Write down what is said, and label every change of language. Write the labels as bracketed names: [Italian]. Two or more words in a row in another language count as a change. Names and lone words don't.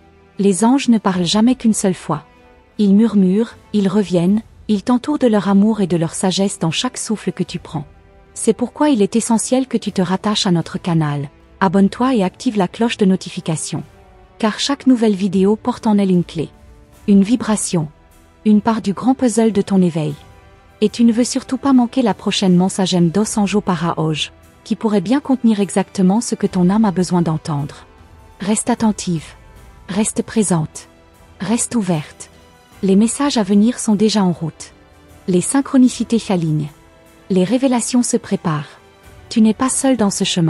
[French] Les anges ne parlent jamais qu'une seule fois. Ils murmurent, ils reviennent, ils t'entourent de leur amour et de leur sagesse dans chaque souffle que tu prends. C'est pourquoi il est essentiel que tu te rattaches à notre canal. Abonne-toi et active la cloche de notification. Car chaque nouvelle vidéo porte en elle une clé. Une vibration. Une part du grand puzzle de ton éveil. Et tu ne veux surtout pas manquer la prochaine [Portuguese] mensagem dos Anjo para hoje, [French] qui pourrait bien contenir exactement ce que ton âme a besoin d'entendre. Reste attentive. Reste présente. Reste ouverte. Les messages à venir sont déjà en route. Les synchronicités s'alignent. Les révélations se préparent. Tu n'es pas seul dans ce chemin.